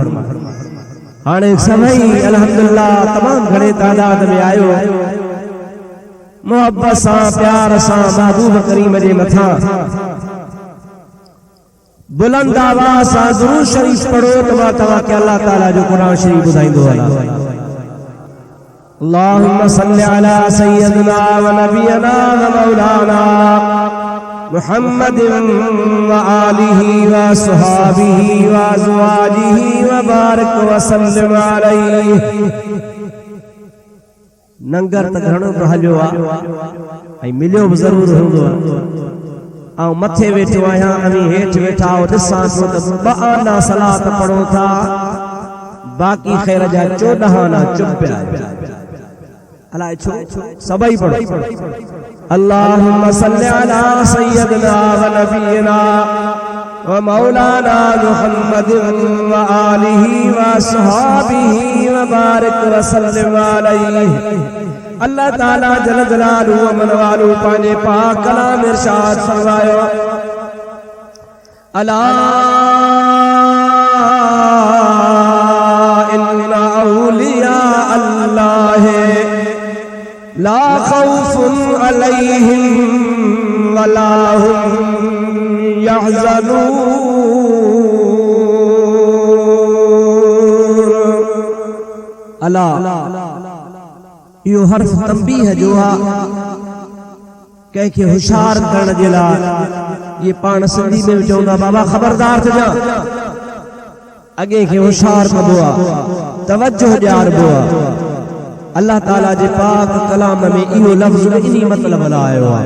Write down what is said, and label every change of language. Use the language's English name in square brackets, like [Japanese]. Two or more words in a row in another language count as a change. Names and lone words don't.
[Sindhi] हाणे सभई अल्हम्दुलिल्लाह तमाम घणे तादाद में आयो मोहब्बत सां प्यार सां महबूब करीम जे मथां बुलंद आवाज़ सां दुरूद शरीफ पढ़ो त मां तव्हां खे अल्लाह ताला जो कुरान शरीफ ॿुधाईंदो हलां। [Arabic] اللهم صل على سيدنا ونبينا ومولانا محمد وآله وأصحابه وأزواجه وبارك وسلم عليه. [Sindhi] नंगर त घणो हलियो आहे ऐं मिलियो बि ज़रूर हूंदो आहे। ऐं मथे वेठो आहियां अमी हेठि वेठा ॾिसां थो त ॿ आना सलात पढ़ो था, बाक़ी ख़ैर जा 14 आना चुप पिया। अलाए छो सभई पढ़ो। [Arabic] اللهم صل على سيدنا ونبينا ومولانا محمد وآله وأصحابه وبارك وسلم عليه. [Sindhi] अल्लाह ताला [Arabic] جل جلاله [Sindhi] मन वालू पांजे पाक कलाम इरशाद फरमायो, [Arabic] ألا إن أولياء الله لا خوف عليهم ولا هم يحزنون. [Sindhi] अला यो हर्फ तंबीह जो आ, कंहिंखे होशियार करण जे लाइ। ये पाण सिंधी में चवंदा बाबा ख़बरदार थिजा, अॻे खे होशियार कबो आहे, तवज्जो ॾियारबो आहे। अल्लाह ताला जे पाक कलाम में इहो लफ़्ज़ इन्ही मतलब लायो आहे।